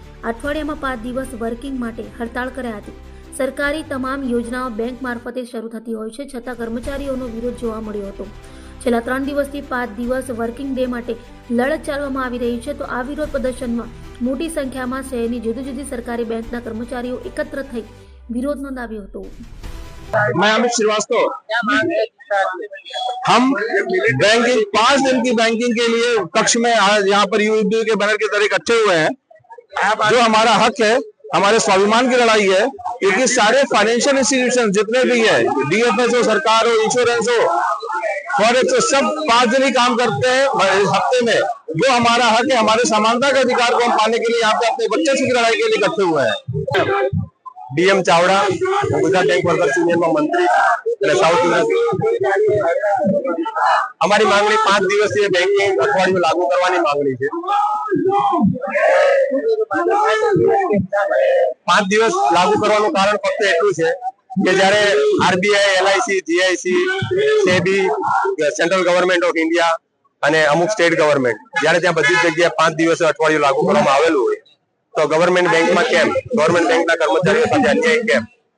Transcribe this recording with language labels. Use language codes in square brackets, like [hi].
[gu] અઠવાડિયામાં 5 દિવસ વર્કિંગ માટે હડતાળ કરાઈ હતી. સરકારી તમામ યોજનાઓ બેંક મારફતે શરૂ થતી હોય છે, છતાં કર્મચારીઓનો વિરોધ જોવા મળ્યો હતો. છેલ્લા 3 દિવસથી 5 દિવસ વર્કિંગ ડે માટે લડત ચાલવામાં આવી રહી છે. તો આ વિરોધ પ્રદર્શનમાં મોટી સંખ્યામાં શહેરની જુદી જુદી સરકારી બેંકના કર્મચારીઓ એકત્ર થઈ વિરોધ નોંધાવ્યો હતો. [hi] मैं अमित श्रीवास्तव। हम बैंकिंग 5 दिन की बैंकिंग के लिए कक्ष में आज यहाँ पर यूपी के बैनर के तरह इकट्ठे हुए हैं। जो हमारा हक है, हमारे स्वाभिमान की लड़ाई है, क्योंकि सारे फाइनेंशियल इंस्टीट्यूशन जितने भी है, डीएफएस हो, सरकार हो, इंश्योरेंस हो, फॉरेक्स हो, सब 5 दिन ही काम करते हैं हफ्ते में। जो हमारा हक है, हमारे समानता के अधिकार को हम पाने के लिए यहाँ पे अपने बच्चे की लड़ाई के लिए इकट्ठे हुए हैं। [gu] DM Chavda, Gujarat bank workers union मंत्री साउथ અમારી માંગણી 5 દિવસીય બેંકિંગ અઠવાડિયું લાગુ કરવાની માંગણી છે। 5 દિવસ લાગુ કરવાનું કારણ ફક્ત એટલું છે કે જ્યારે RBI, LIC, GIC, SEBI, central government of India અને અમુક સ્ટેટ ગવર્મેન્ટ જ્યારે ત્યાં બધી જગ્યાએ 5 દિવસે અઠવાડિયું લાગુ કરવામાં આવેલું હોય તો ગવર્મેન્ટ બેંકમાં કેમ, ગવર્મેન્ટ બેંકના કર્મચારીઓ સાથે અન્યાય કેમ?